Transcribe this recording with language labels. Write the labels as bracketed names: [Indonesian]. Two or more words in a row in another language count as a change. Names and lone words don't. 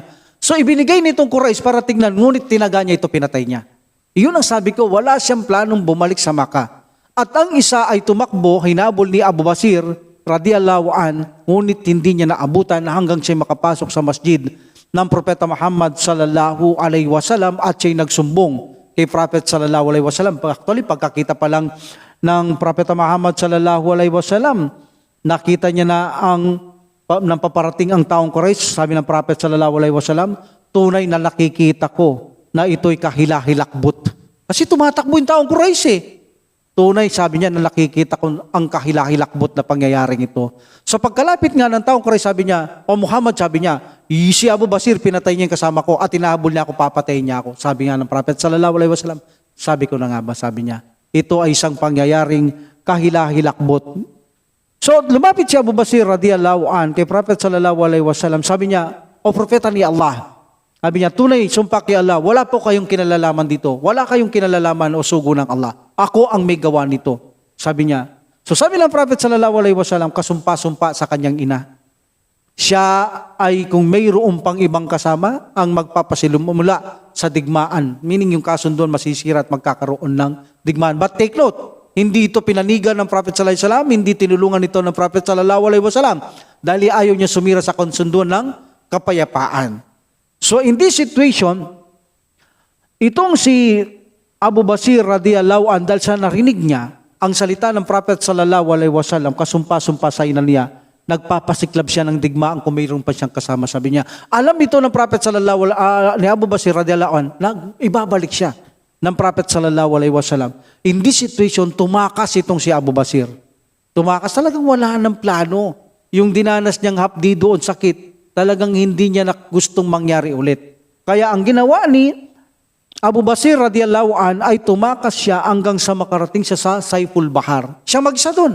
[Filipino] So ibinigay nitong Quraysh para tingnan, ngunit tinaga niya ito, pinatay niya. Iyon ang sabi ko, wala siyang planong bumalik sa Makkah. At ang isa ay tumakbo, hinabol ni Abu Basir, [Arabic] رضي الله عن, [Filipino] ngunit hindi niya naabutan hanggang siya makapasok sa masjid ng Propeta Muhammad [Arabic] صلى الله عليه وسلم [Filipino] at siya'y nagsumbong kay Prophet [Arabic] صلى الله عليه وسلم. [Filipino] Actually, pagkakita pa lang ng Propeta Muhammad [Arabic] صلى الله عليه وسلم, [Filipino] nakita niya na nang paparating ang taong Quraysh, sabi ng Prophet [Arabic] صلى الله عليه وسلم, [Filipino] tunay na nakikita ko na ito'y kahilahilakbot. Kasi tumatakbo yung taong Quraysh eh. Tunay, sabi niya, na nakikita ko ang kahilahilakbot na pangyayaring ito. So pagkalapit nga ng taong Quraysh, sabi niya, Muhammad, sabi niya, si Abu Basir, pinatay niya yung kasama ko at inahabol niya ako, papatayin niya ako. Sabi nga ng Prophet [Arabic] صلى الله عليه وسلم, [Filipino] sabi ko na nga ba, sabi niya, ito ay isang pangyayaring kahilahilakbot. So lumapit si Abu Basir [Arabic] رضي الله عن [Filipino] kay Prophet [Arabic] صلى الله عليه وسلم, [Filipino] sabi niya, O Propeta ni Allah, sabi niya, tunay, sumpa kay Allah, wala po kayong kinalalaman dito. Wala kayong kinalalaman o sugo ng Allah. Ako ang may gawa nito. Sabi niya. So sabi ng Prophet [Arabic] صلى الله عليه وسلم, [Filipino] kasumpa-sumpa sa kanyang ina. Siya ay kung mayroong pang ibang kasama, ang magpapasilumula sa digmaan. Meaning yung kasunduan masisira at magkakaroon ng digmaan. [English] But take note, [Filipino] hindi ito pinanigan ng Prophet [Arabic] صلى الله عليه وسلم, [Filipino] hindi tinulungan ito ng Prophet [Arabic] صلى الله عليه وسلم. [Filipino] Dahil ayaw niya sumira sa kasunduan ng kapayapaan. [English] So in this situation, [Filipino] itong si Abu Basir [Arabic] رضي الله عن, [Filipino] dahil sa narinig niya ang salita ng Prophet [Arabic] صلى الله عليه وسلم, [Filipino] kasumpa-sumpa sa ina niya, nagpapasiklab siya ng digmaan kung mayroon pa siyang kasama. Sabi niya, alam ito ng Prophet sallallahu ni Abu Basir [Arabic] رضي الله عن, [Filipino] ibabalik siya ng Prophet [Arabic] صلى الله عليه وسلم. [English] In this situation, [Filipino] tumakas itong si Abu Basir. Tumakas, talagang wala ng plano. Yung dinanas niyang hapdi doon, sakit, talagang hindi niya gustong mangyari ulit. Kaya ang ginawa ni Abu Basir [Arabic] رضي الله عن [Filipino] ay tumakas siya hanggang sa makarating siya sa Saiful Bahar. Siya mag-isa doon.